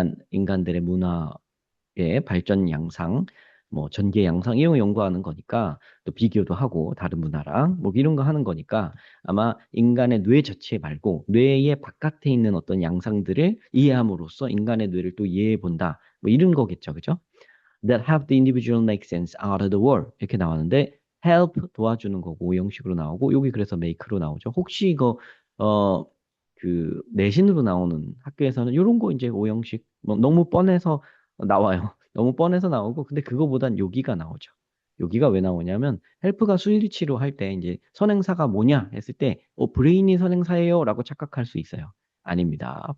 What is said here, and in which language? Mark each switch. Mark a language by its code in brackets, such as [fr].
[ko] 인간들의 문화의 발전 양상, 뭐 전개 양상 이런 거 연구하는 거니까 또 비교도 하고 다른 문화랑 뭐 이런 거 하는 거니까 아마 인간의 뇌 자체 말고 뇌의 바깥에 있는 어떤 양상들을 이해함으로써 인간의 뇌를 또 이해해 본다. 뭐 이런 거겠죠. 그죠? [en] That help the individual make sense out of the world. [ko] 이렇게 나왔는데 help 도와주는 거고 오형식으로 나오고 여기 그래서 make로 나오죠. 혹시 이거 어 내신으로 나오는 학교에서는 이런 거 이제 오형식 뭐 너무 뻔해서 나와요. 너무 뻔해서 나오고 근데 그거보단 여기가 나오죠. 여기가 왜 나오냐면 헬프가 수일치로 할 때 이제 선행사가 뭐냐 했을 때 브레인이 선행사예요라고 착각할 수 있어요. 아닙니다.